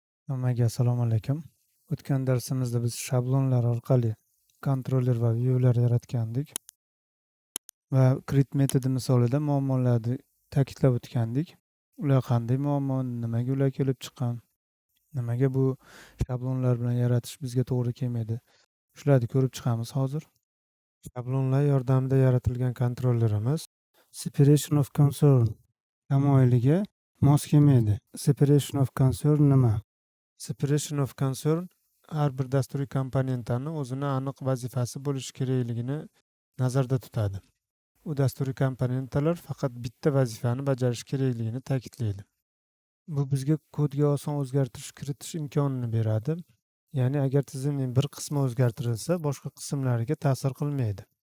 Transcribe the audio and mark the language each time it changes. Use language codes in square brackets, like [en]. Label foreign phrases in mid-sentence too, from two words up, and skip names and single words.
[uz] Hammaga assalomu alaykum. O'tgan darsimizda biz shablonlar orqali kontroller va viewlar yaratgandik va create metodi misolida muammolarni ta'kidlab o'tgandik. Ular qanday muammo, nimaga ular kelib chiqqan, nimaga bu shablonlar bilan yaratish bizga to'g'ri kelmaydi. Shularni ko'rib chiqamiz hozir. Shablonlar yordamida yaratilgan kontrollerimiz [en] separation of concern [uz] tamoyiliga mos kelmaydi. [en] Separation of concern [uz] nima? [en] Separation of concern [uz] har bir dasturiy komponentani o'zini aniq vazifasi bo'lishi kerakligini nazarda tutadi. U dasturiy komponentlar faqat bitta vazifani bajarishi kerakligini ta'kidlaydi. Bu bizga kodga oson o'zgartirish kiritish imkonini beradi. Ya'ni agar tizimning bir qismi o'zgartirilsa, boshqa qismlariga ta'sir qilmaydi.